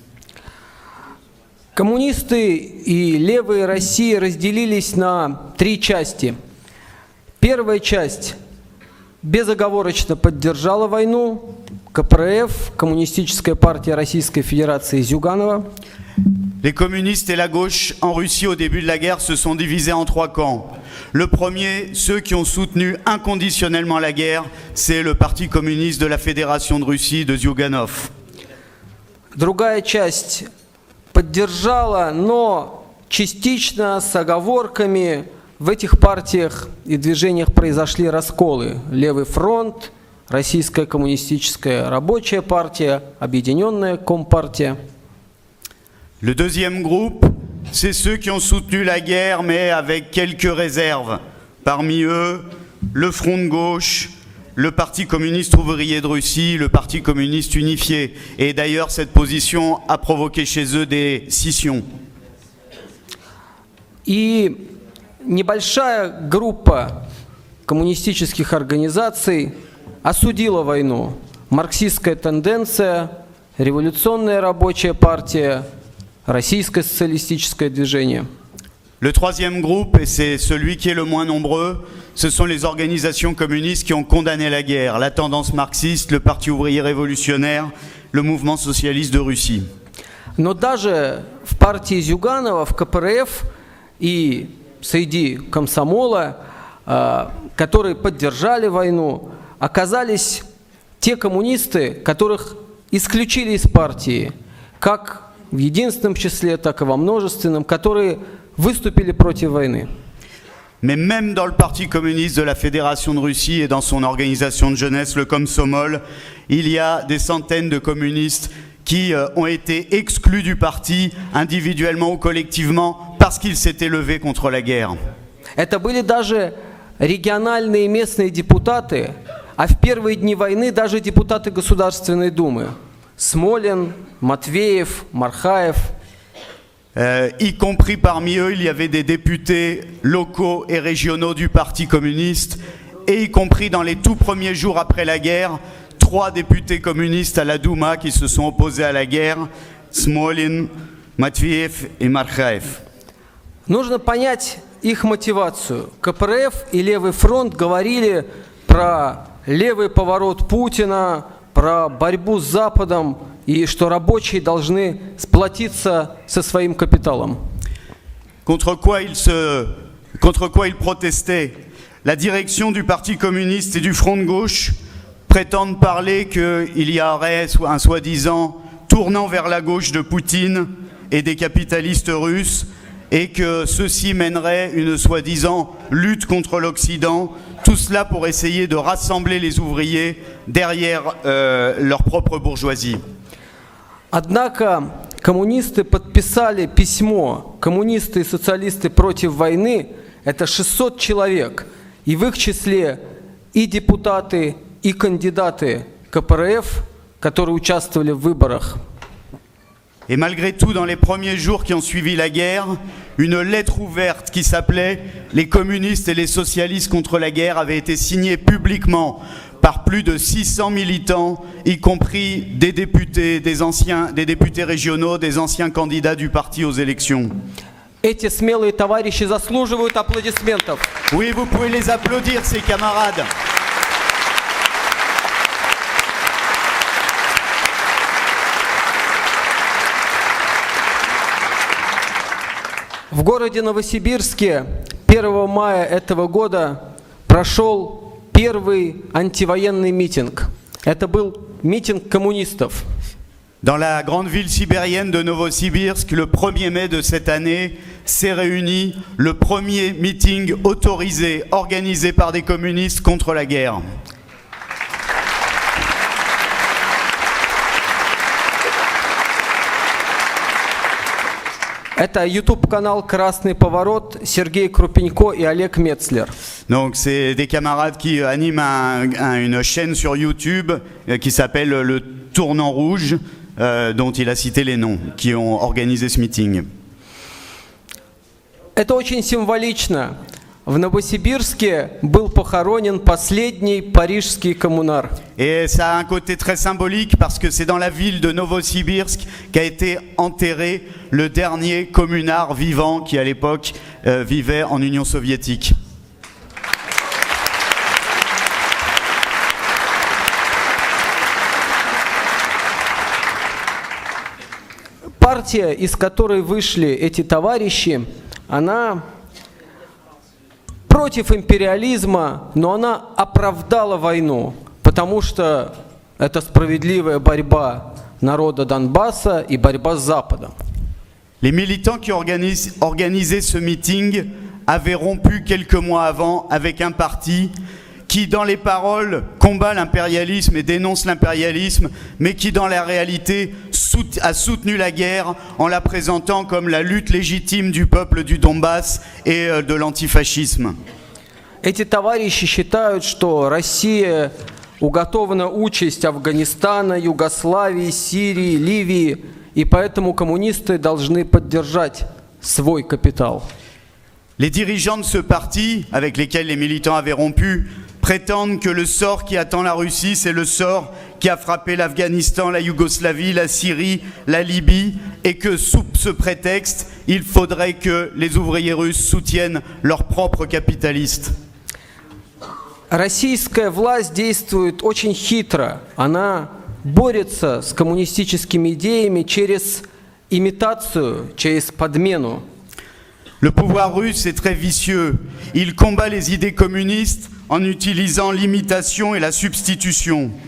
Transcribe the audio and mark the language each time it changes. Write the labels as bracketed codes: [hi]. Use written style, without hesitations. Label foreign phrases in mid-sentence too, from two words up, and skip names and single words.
[ru] Коммунисты и левые России разделились на три части. Первая часть безоговорочно поддержала войну. КПРФ, Коммунистическая партия Российской Федерации Зюганова. [fr] Les communistes et la gauche en Russie au début de la guerre se sont divisés en trois camps. Le premier, ceux qui ont soutenu inconditionnellement la guerre, c'est le Parti communiste de la Fédération de Russie de Zyuganov. [ru] Другая часть поддержала, но частично с оговорками. В этих партиях и движениях произошли расколы. Левый фронт, Российская коммунистическая рабочая партия, Объединенная Компартия. [fr] Le deuxième groupe, c'est ceux qui ont soutenu la guerre, mais avec quelques réserves. Parmi eux, le Front de gauche, le Parti communiste ouvrier de Russie, le Parti communiste unifié. Et d'ailleurs, cette position a provoqué chez eux des scissions. [ru] И небольшая группа коммунистических организаций осудила войну. Марксистская тенденция, Революционная рабочая партия, Российское социалистическое движение. [fr] Le troisième groupe, et c'est celui qui est le moins nombreux, ce sont les organisations communistes qui ont condamné la guerre, la tendance marxiste, le Parti ouvrier révolutionnaire, le mouvement socialiste de Russie. [ru] Но даже в партии Зюганова, в КПРФ и среди комсомола, которые поддержали войну, оказались те коммунисты, которых исключили из партии, как в единственном числе, так и во множественном, которые выступили против войны. [fr] Mais même dans le Parti communiste de la Fédération de Russie et dans son organisation de jeunesse, le Komsomol, il y a des centaines de communistes qui ont été exclus du parti, individuellement ou collectivement, parce qu'ils s'étaient levés contre la guerre. [ru] Это были даже региональные местные депутаты, а в первые дни войны даже депутаты Государственной Думы. Смолин, Матвеев, Мархаев. [fr] Y compris parmi eux, il y avait des députés locaux et régionaux du Parti communiste, et y compris dans les tout premiers jours après la guerre, 3 députés communistes à la Douma qui se sont opposés à la guerre, Smolin, Matviev et Markhaev. [ru] Нужно понять их мотивацию. КПРФ и Левый фронт говорили про левый поворот Путина, про борьбу с Западом и что рабочие должны сплотиться со своим капиталом. [fr] Contre quoi ils protestaient? La direction du Parti communiste et du Front de gauche prétendent parler qu'il y aurait un soi-disant tournant vers la gauche de Poutine et des capitalistes russes et que ceci mènerait une soi-disant lutte contre l'Occident, tout cela pour essayer de rassembler les ouvriers derrière leur propre bourgeoisie. [ru] Однако коммунисты подписали письмо, коммунисты и социалисты против войны, это 600 человек, и в их числе и депутаты, и кандидаты КПРФ, которые участвовали в выборах. [fr] Et malgré tout, dans les premiers jours qui ont suivi la guerre, une lettre ouverte qui s'appelait « Les communistes et les socialistes contre la guerre » avait été signée publiquement par plus de 600 militants, y compris des députés, des députés régionaux, des anciens candidats du parti aux élections. [ru] Эти смелые товарищи заслуживают аплодисментов. [fr] Oui, vous pouvez les applaudir, ces camarades. [ru] В городе Новосибирске 1 мая этого года прошел первый антивоенный митинг. Это был митинг коммунистов. [fr] Dans la grande ville sibérienne de Novosibirsk, le 1er mai de cette année, s'est réuni le premier meeting autorisé, organisé par des communistes contre la guerre. [ru] Это YouTube-канал «Красный поворот», Сергей Крупенько и Олег Мецлер. [fr] Donc c'est des camarades qui animent une chaîne sur YouTube qui s'appelle Le Tournant Rouge, dont il a cité les noms, qui ont organisé ce meeting. [ru] Это очень символично. В Новосибирске был похоронен последний парижский коммунар. [fr] Et ça a un côté très symbolique parce que c'est dans la ville de Novosibirsk qu'a été enterré le dernier communard vivant qui à l'époque vivait en Union soviétique. [ru] Партия, из которой вышли эти товарищи, она против империализма, но она оправдала войну, потому что это справедливая борьба народа Донбасса и борьба с Западом. [fr] Les militants qui organisaient ce meeting avaient rompu quelques mois avant avec un parti qui, dans les paroles, combat l'impérialisme et dénonce l'impérialisme, mais qui, dans la réalité, a soutenu la guerre en la présentant comme la lutte légitime du peuple du Donbass et de l'antifascisme. [ru] Эти товарищи считают, что Россия уготована участь Афганистана, Югославии, Сирии, Ливии, и поэтому коммунисты должны поддержать свой капитал. [fr] Les dirigeants de ce parti, avec lesquels les militants avaient rompu, prétendent que le sort qui attend la Russie, c'est le sort qui a frappé l'Afghanistan, la Yougoslavie, la Syrie, la Libye, et que sous ce prétexte, il faudrait que les ouvriers russes soutiennent leurs propres capitalistes. [ru] Российская власть действует очень хитро. Она борется с коммунистическими идеями через имитацию, через подмену. [fr] Le pouvoir russe est très vicieux. Il combat les idées communistes en utilisant l'imitation et la substitution.